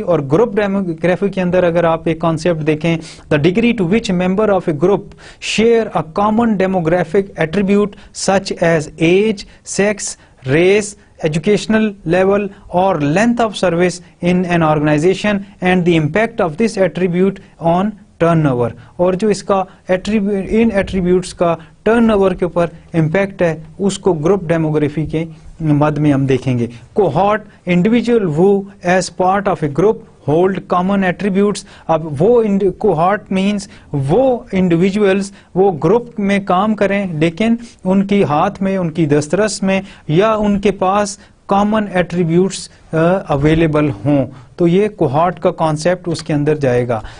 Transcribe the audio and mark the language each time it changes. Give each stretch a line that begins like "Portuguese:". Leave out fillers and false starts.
Urdu: اور group demography کے اندر اگر آپ ایک کانسیپٹ دیکھیں،
English: The degree to which member of a group share a common demographic attribute such as age, sex, race, educational level or length of service in an organization and the impact of this attribute on turnover.
Urdu: اور جو اس کا ان attributes کا turn over کے اوپر impact ہے اس کو group demography کے مد میں ہم دیکھیں گے.
English: Cohort, individual who as part of a group hold common attributes.
Urdu: اب وہ کوہارٹ مینس وہ انڈیویجولز وہ گروپ میں کام کریں لیکن ان کی ہاتھ میں، ان کی دسترس میں یا ان کے پاس کامن ایٹریبیوٹس اویلیبل ہوں. تو یہ کوہارٹ کا کانسیپٹ اس کے اندر جائے گا.